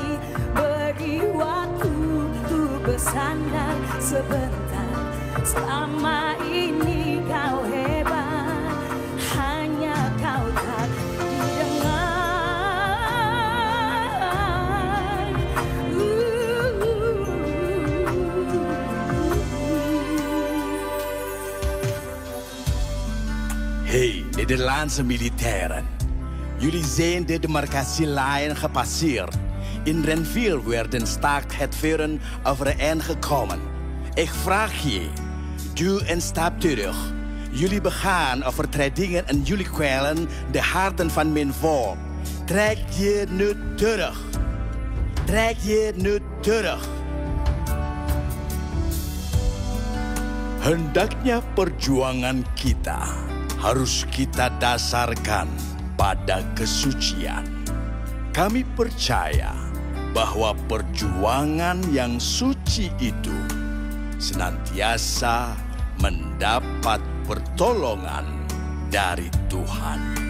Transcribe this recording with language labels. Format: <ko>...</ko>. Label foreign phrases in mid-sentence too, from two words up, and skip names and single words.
<id>Beri waktu untuk bersandar sebentar. Selama ini kau hebat, hanya kau tak didengar.</id> <nl>Hey, Nederlandse militairen. Jullie zijn de demarcatielijn gepasseerd. In Renville werden staakt het vuren overeengekomen. Ik vraag je, doe een stap terug. Jullie begaan overtredingen en jullie kwellen de harten van mijn volk. Trek je nu terug. Trek je nu terug.</nl> <id>Hendaknya perjuangan kita harus kita dasarkan pada kesucian. Kami percaya bahwa perjuangan yang suci itu senantiasa mendapat pertolongan dari Tuhan.</id>